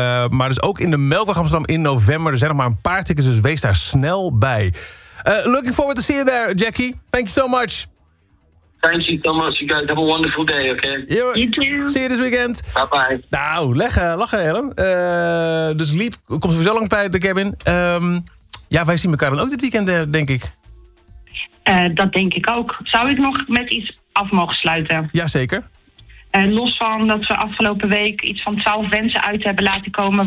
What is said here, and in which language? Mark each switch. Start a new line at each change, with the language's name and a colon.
Dutch: Maar dus ook in de Melkweg Amsterdam in november. Er zijn nog maar een paar tickets, dus wees daar snel bij.
English: Looking forward to see you there, Jackie. Thank you so much. Thank you so much, you guys. Have a wonderful day, okay? You too. See you this weekend. Bye-bye.
Dutch: Nou, lachen, Ellen. Dus Leap komt sowieso langs bij de cabin. Wij zien elkaar dan ook dit weekend, denk ik. Dat denk ik ook. Zou ik nog met iets af mogen sluiten? Jazeker. Los van dat we afgelopen week iets van 12 wensen uit hebben laten komen...